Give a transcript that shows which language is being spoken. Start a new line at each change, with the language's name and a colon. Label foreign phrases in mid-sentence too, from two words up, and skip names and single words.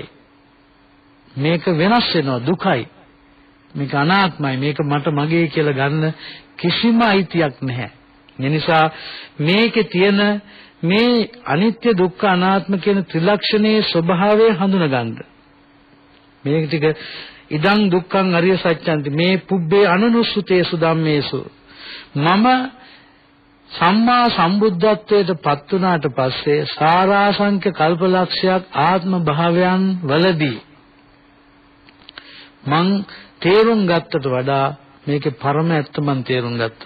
Sinhala: මේක වෙනස් වෙනවා, දුකයි. මේක අනාත්මයි. මේක මට මගේ කියලා ගන්න කිසිම අයිතියක් නැහැ. ඒ නිසා මේකේ තියෙන මේ අනිත්‍ය දුක්ඛ අනාත්ම කියන ත්‍රිලක්ෂණයේ ස්වභාවය හඳුනගන්න. මේක ටික
Pali: ඉදං දුක්ඛං අරිය සත්‍යන්ති මේ පුබ්බේ අනනුස්සතේසු ධම්මේසු.
Sinhala: මම සම්මා සම්බුද්ධත්වයට පත් වුණාට පස්සේ සාරාංශක කල්පලක්ෂයක් ආත්ම භාවයන් වලදී මං තේරුම් ගත්තට වඩා මේකේ පරම ඇත්ත මං තේරුම් ගත්තා.